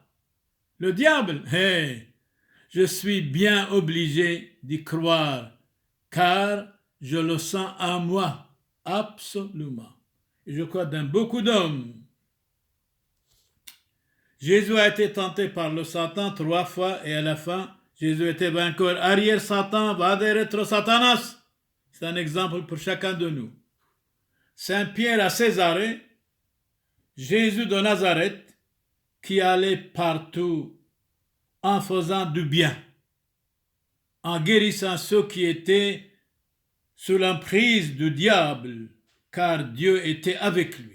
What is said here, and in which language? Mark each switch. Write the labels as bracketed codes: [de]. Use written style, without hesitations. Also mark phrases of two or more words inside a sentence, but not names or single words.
[fr] Le diable, je suis bien obligé d'y croire, car je le sens en moi, absolument. Et je crois dans beaucoup d'hommes. Jésus a été tenté par le Satan 3 fois et à la fin, Jésus était vainqueur. Arrière Satan, [la] vade retro Satanas. [fr] C'est un exemple pour chacun de nous. Saint Pierre à Césarée, Jésus de Nazareth, qui allait partout en faisant du bien, en guérissant ceux qui étaient sous l'emprise du diable, car Dieu était avec lui.